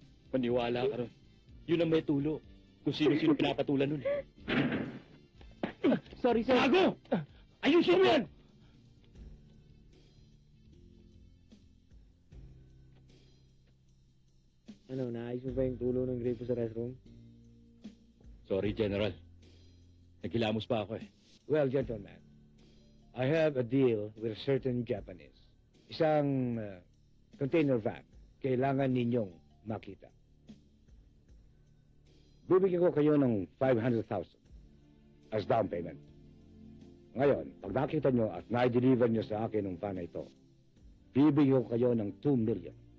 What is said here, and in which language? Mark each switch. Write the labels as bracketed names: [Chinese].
[Filipino] Paniwala ka ron. Yun ang may tulo. Kung sino-sino pinapatulan nun. Sorry, sir. Gago! Ayusin mo yan! Ano, naayos mo ba yung tulo ng gripo sa restroom? Sorry, General. Naghilamos pa ako eh. [English] Well, gentlemen, I have a deal with certain Japanese. [Filipino] Isang container van. Kailangan ninyong makita. Bibigyan ko kayo ng 500,000 [English] as down payment. [Filipino] Ngayon, pag nakita nyo at na-deliver nyo sa akin ng van na ito, bibigyan ko kayo ng 2 million.